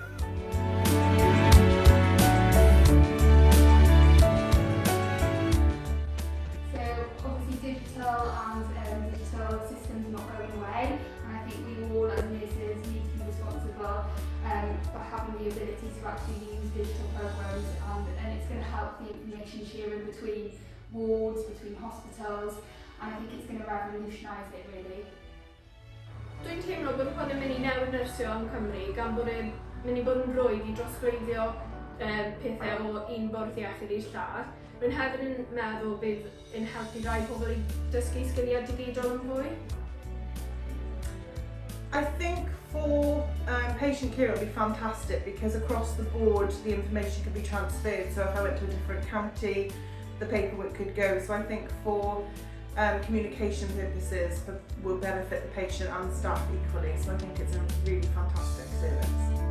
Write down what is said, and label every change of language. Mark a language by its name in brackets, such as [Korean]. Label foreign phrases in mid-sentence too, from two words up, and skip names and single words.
[English] So obviously digital systems are not going away, and I think we all as nurses need to be responsible for having the ability to actually use digital programs, and it's going to help the information sharing between wards, between hospitals, and I think it's going to revolutionise it really. [Welsh] Dwi'n teimlo bod hwn yn mynd i newid nyrsio yn Cymru gan bod e'n mynd i bod yn rwydd I drosglwyddio pethau o un bwrdd iechyd i'r llall. Rwy'n hefyd yn meddwl bydd yn helpu rai pobl I dysgu sgiliau digidol yn fwy. [English] I think for patient care it would be fantastic because across the board the information could be transferred. So if I went to a different county, the paperwork could go. So I think for communication purposes will benefit the patient and the staff equally. So I think it's a really fantastic service.